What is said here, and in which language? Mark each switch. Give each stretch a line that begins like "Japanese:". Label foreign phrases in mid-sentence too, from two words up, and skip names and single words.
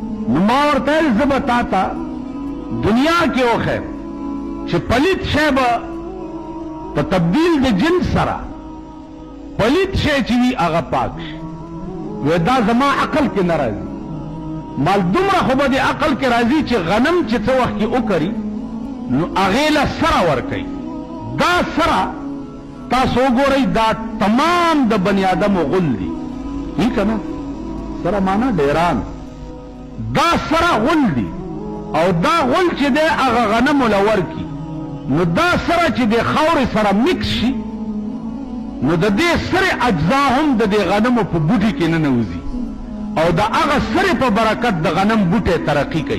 Pashto: نو ما ورته ویل زه به تا ته دنیا کې وښیم چې پلیت شی به په تبدیل د جنس سره پلیت شی چې وي هغه پاک شي. وی دا زما عقل کې نه راځي. مال دومره خو به د عقل کې راځي چې غنم چې څه وخت کې وکري نو هغې له سره ورکوي. دا سره تاسو وګورئ دا تمام د بني آدمو غل دي.
Urdu: ٹھیک ہے نا؟
Pashto: سره معنا ډیران. دا سره غل دي او دا غل چې دی هغه غنمو له ورکي. نو دا سره چې د خاورې سره مکس شي نو د دې سرې اجزا هم د دې غنمو په بوټي کې ننوځي او د هغه سرې په برکت د غنم بوټی ترقي کوي.